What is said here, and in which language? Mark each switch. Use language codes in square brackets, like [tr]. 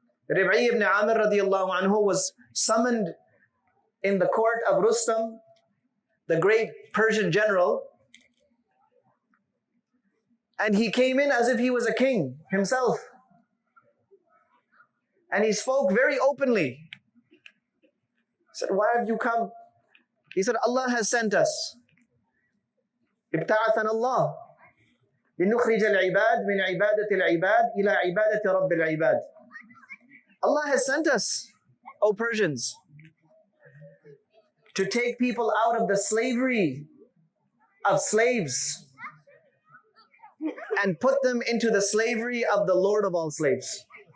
[en] Rib'i ibn Amir radiallahu anhu was summoned in the court of Rustam, the great Persian general, and he came in as if he was a king himself. And he spoke very openly. He said, "Why have you come?" He said, "Allah has sent us. [ar] ابتعثنا الله لنخرج العباد من عبادة العباد إلى عبادة رب العباد." [en] Allah has sent us, O Persians, to take people out of the slavery of slaves and put them into the slavery of the Lord of all slaves.